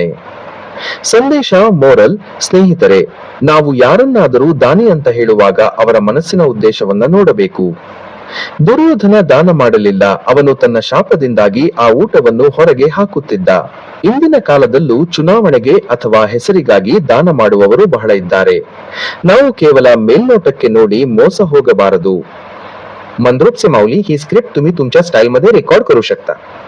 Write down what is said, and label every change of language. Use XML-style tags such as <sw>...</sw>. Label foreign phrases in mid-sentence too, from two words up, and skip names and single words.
<kn>ಸಂದೇಶ, ಮೋರಲ್: ಸ್ನೇಹಿತರೆ, ನಾವು ಯಾರನ್ನಾದರೂ ದಾನಿ ಅಂತ ಹೇಳುವಾಗ ಅವರ ಮನಸ್ಸಿನ ಉದ್ದೇಶವನ್ನ ನೋಡಬೇಕು. ದುರ್ಯೋಧನ ದಾನ ಮಾಡಲಿಲ್ಲ, ಅವನು ತನ್ನ ಶಾಪದಿಂದಾಗಿ ಆ ಊಟವನ್ನು ಹೊರಗೆ ಹಾಕುತ್ತಿದ್ದ. ಇಂದಿನ ಕಾಲದಲ್ಲೂ ಚುನಾವಣೆಗೆ ಅಥವಾ ಹೆಸರಿಗಾಗಿ ದಾನ ಮಾಡುವವರು ಬಹಳ ಇದ್ದಾರೆ. ನಾವು ಕೇವಲ ಮೇಲ್ನೋಟಕ್ಕೆ ನೋಡಿ ಮೋಸ ಹೋಗಬಾರದು.</kn> <mr>मंद्रुप से माऊली ही स्क्रिप्ट तुम्ही तुमच्या स्टाईल मध्ये रेकॉर्ड करू शकता.</mr>